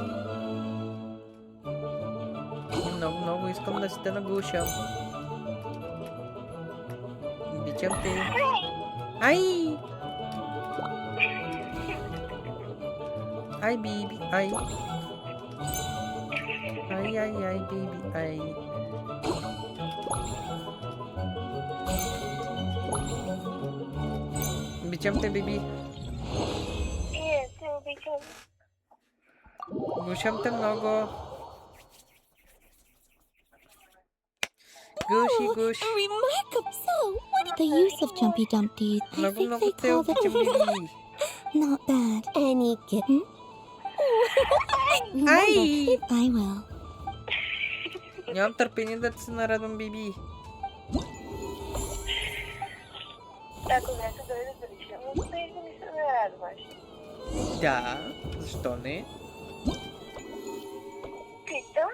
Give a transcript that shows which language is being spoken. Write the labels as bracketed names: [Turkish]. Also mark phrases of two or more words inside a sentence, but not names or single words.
[Bulgarian] Много искам да си те наглушам. Обичам те. Ай! Ай, биби, ай. Ай, биби, ай. Обичам те, биби. Гушам те много. [English] Gushy gush. Remarkable. So, what The use of Jumpy Dumpty, I think they call it... Not bad. Any kitten? Ay! I will. [Bulgarian] Нямам търпение да се нарадвам, Биби. Ако не се дойде да решим, успееш да ми се нарадваш. Да, защо не? Питам.